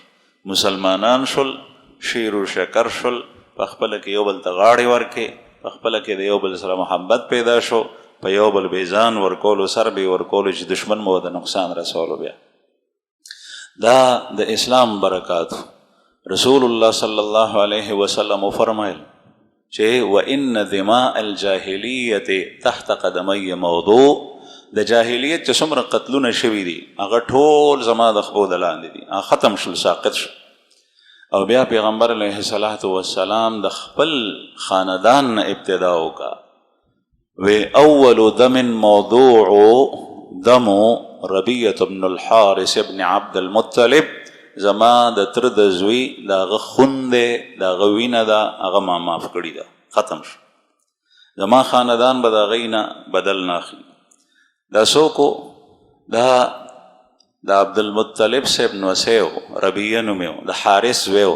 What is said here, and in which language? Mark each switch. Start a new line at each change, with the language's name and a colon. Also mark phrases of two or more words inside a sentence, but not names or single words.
Pashto: مسلمانان شول، شیر و شکر شول، په خپله کې یو بل ته غاړې ورکې، په خپله کې د یو بل سره محبت پیدا شو، په یو بل بیزان ورکولو، سر به ورکولو چې دشمن مو د نقصان رسولو. بیا دا د اسلام برکات.
Arabic: رسول الله صلی الله علیه وسلم
Pashto: فرمایل چې
Arabic: وَإِنَّ دِمَاءَ الْجَاهِلِيَّةِ تحت قدمی موضوع،
Pashto: د جاهلیت چې څومره قتلونه شوي دي هغه ټول زما د خپو د لاندې دي، هغه ختم شول، ساقط شو. او بیا پیغمبر
Arabic: علیه السلام
Pashto: د خپل خاندان نه ابتدا وکړه.
Arabic: وی اول دم موضوع دم ربیعة بن الحارث ابن عبد المطلب،
Pashto: زما د تر د زوی د هغه خون دی، د هغه وینه ده، هغه ما معاف کړي ده، ختم شو. زما خاندان به د هغې نه بدل نه اخلي. دا څوک و؟ دا د عبدالمطلب صاحب نوسی و، ربیعه نوم یې و، د حارث زوی و.